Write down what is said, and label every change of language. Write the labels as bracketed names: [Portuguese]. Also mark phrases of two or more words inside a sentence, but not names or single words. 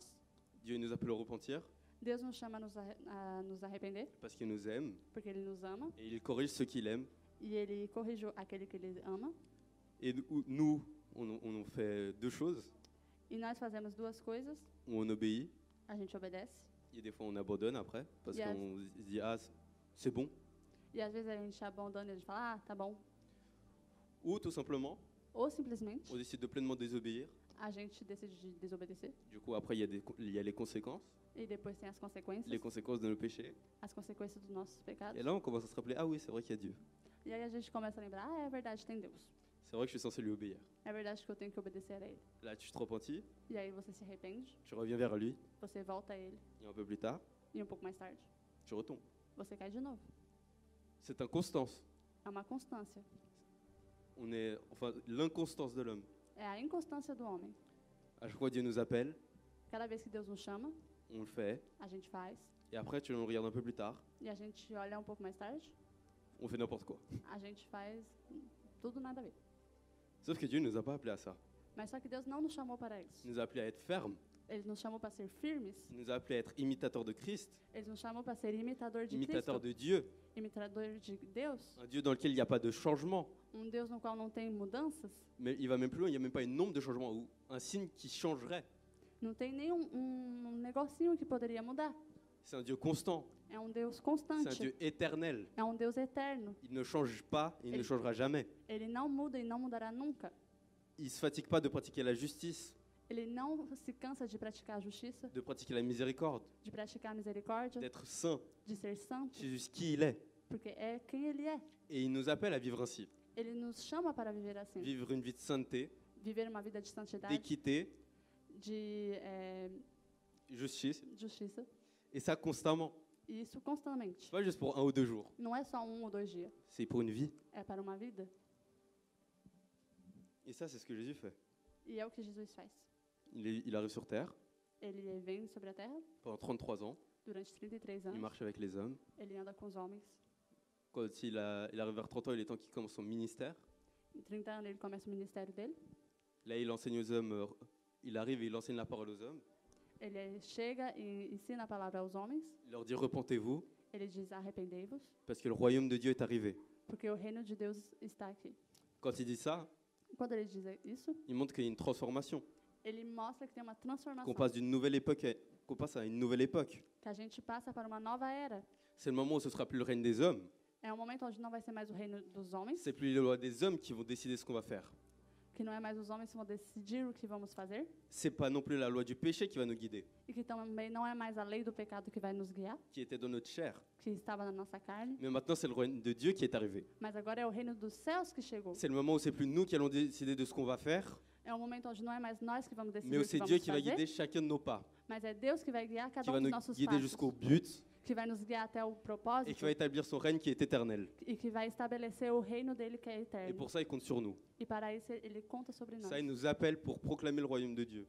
[French] Dieu il nous appelle au repentir [Portuguese] Deus nos chama a nos arrepender, [French] parce qu'il nous aime [Portuguese] porque Ele nos ama. [French] et il corrige ceux qu'il aime. [Portuguese] E Ele corrige aquele que Ele ama. [French] Et nous, on fait deux choses. [Portuguese] E nós fazemos duas coisas. [French] Où on obéit [Portuguese] A gente obedece. [French] et des fois on abandonne après parce [English] Yes. [French] qu'on se dit, ah, c'est bon. [Portuguese] E às vezes a gente abandona e a gente fala, ah, tá bom. [French] Ou tout simplement, [Portuguese] Ou simplesmente [French] on décide de pleinement désobéir. [Portuguese] a gente decide de desobedecer. [French] Du coup, après, il y a les conséquences [Portuguese] E depois tem as consequências, [French] de nos péchés. [Portuguese] as consequências dos nossos pecados. [French] Et là, on commence à se rappeler, ah oui, c'est vrai qu'il y a Dieu. [Portuguese] E aí a gente começa a lembrar, ah, é verdade, tem Deus. [French] C'est vrai que je suis censé lui obéir. [Portuguese] É verdade que eu tenho que obedecer a Ele. [French] Là, tu te repentis, [Portuguese] E aí você se arrepende, [French] tu reviens vers lui, [Portuguese] você volta a Ele. [French] et un peu plus tard, [Portuguese] E um pouco mais tarde, [French] tu retombes. [Portuguese] você cai de novo. [French] C'est inconstance. [Portuguese] É uma constância. [French] Enfin, l'inconstance de l'homme. [Portuguese] É a inconstância do homem. [French] À chaque fois, Dieu nous appelle, [Portuguese] Cada vez que Deus nos chama, [French] on le fait, [Portuguese] a gente faz. [French] et après, tu le regardes un peu plus tard, [Portuguese] E a gente olha um pouco mais tarde, [French] on fait n'importe quoi. [Portuguese] a gente faz tudo nada a ver. [French] Sauf que Dieu ne nous a pas appelés à ça. [Portuguese] Mas só que Deus não nos chamou para isso. [French] Il nous a appelés à être fermes. [Portuguese] Ele nos chamou para ser firmes. [French] Il nous a appelés à être imitateurs de Christ, [Portuguese] Ele nos chamou para ser imitador de [French] imitateurs [Portuguese] Cristo. [French] de Dieu, [Portuguese] Imitador de Deus. [French] un Dieu dans lequel il n'y a pas de changement. [Portuguese] Deus no qual não tem mudanças. [French] Mais il va même plus loin, il n'y a même pas un nombre de changements ou un signe qui changerait. [Portuguese] Não tem nenhum negocinho que poderia mudar. [French] C'est un Dieu constant, [Portuguese] É Deus [French] c'est un [Portuguese] constante. [French] Dieu éternel. [Portuguese] É Deus eterno. [French] Il ne change pas, il ne Et- changera jamais. [Portuguese] Ele não muda e não mudará nunca. [French] Il ne se fatigue pas de pratiquer la justice, [Portuguese] Ele não se cansa de praticar a justiça, [French] de pratiquer la miséricorde, [Portuguese] de praticar a misericórdia, [French] d'être saint. [Portuguese] de ser santo, [French] C'est juste qui il est. [Portuguese] porque é quem Ele é. [French] Et il nous appelle à vivre ainsi. [Portuguese] Ele nos chama para viver assim. [French] Vivre une vie de sainteté, [Portuguese] Viver uma vida de santidade, [French] d'équité, [Portuguese] de [French] justice, [Portuguese] justiça. [French] et ça constamment. [Portuguese] E isso constantemente. [French] C'est pas juste pour 1 ou 2 jours, [Portuguese] Não é só 1 ou 2 dias. [French] c'est pour une vie. [Portuguese] É para uma vida. [French] Et ça, c'est ce que Jésus fait. [Portuguese] E é o que Jesus faz. [French] Il arrive sur terre [Portuguese] Ele vem sobre a terra [French] pendant 33 ans, [Portuguese] durante 33 [French] il [Portuguese] anos. [French] marche avec les hommes. [Portuguese] Ele anda com os homens. [French] Quand il arrive vers 30 ans, il est temps qu'il commence son ministère. [Portuguese] Em 30 anos ele começa o ministério dele. [French] Là, il enseigne aux hommes, il arrive et il enseigne la parole aux hommes. [Portuguese] Ele chega e ensina a palavra aos homens. [French] Il leur dit repentez-vous, [Portuguese] Ele diz arrependei-vos, [French] parce que le royaume de Dieu est arrivé. [Portuguese] porque o reino de Deus está aqui. [French] Quand il dit ça, [Portuguese] Quando ele diz isso, [French] il montre qu'il y a une transformation, [Portuguese] ele mostra que tem uma transformação, [French] qu'on passe d'une nouvelle époque, qu'on passe à une nouvelle époque. [Portuguese] que a gente passa para uma nova era. [French] C'est le moment où ce sera plus le règne des hommes. [Portuguese] É um momento onde não vai ser mais o reino dos homens, [French] C'est plus les lois des hommes qui vont décider ce qu'on va faire. [Portuguese] que não é mais os homens que vão decidir o que vamos fazer, [French] C'est pas non plus la loi du péché qui va nous guider, [Portuguese] e que também não é mais a lei do pecado que vai nos guiar, [French] qui était dans notre chair. [Portuguese] que estava na nossa carne, [French] Mais maintenant, c'est le royaume de Dieu qui est arrivé. [Portuguese] mas agora é o reino dos céus que chegou. [French] C'est le moment où c'est plus nous qui allons décider de ce qu'on va faire, [Portuguese] É um momento onde não é mais nós que vamos decidir [French] mais où [Portuguese] o que [French] c'est [Portuguese] vamos [French] Dieu qui va [Portuguese] fazer, [French] guider chacun de nos pas, [Portuguese] mas é Deus que vai guiar [French] qui [Portuguese] cada [French] va [Portuguese] um dos [French] nous [Portuguese] nossos [French] guider [Portuguese] passos, [French] jusqu'au but [Portuguese] que vai nos guiar até o [French] et qui [Portuguese] propósito [French] va établir son règne qui est éternel. [Portuguese] e que vai estabelecer o reino dele que é [French] Et [Portuguese] eterno. [French] pour ça, il compte sur nous. [Portuguese] E para isso ele conta sobre nós. [French] Ça, il nous appelle pour proclamer le royaume de Dieu,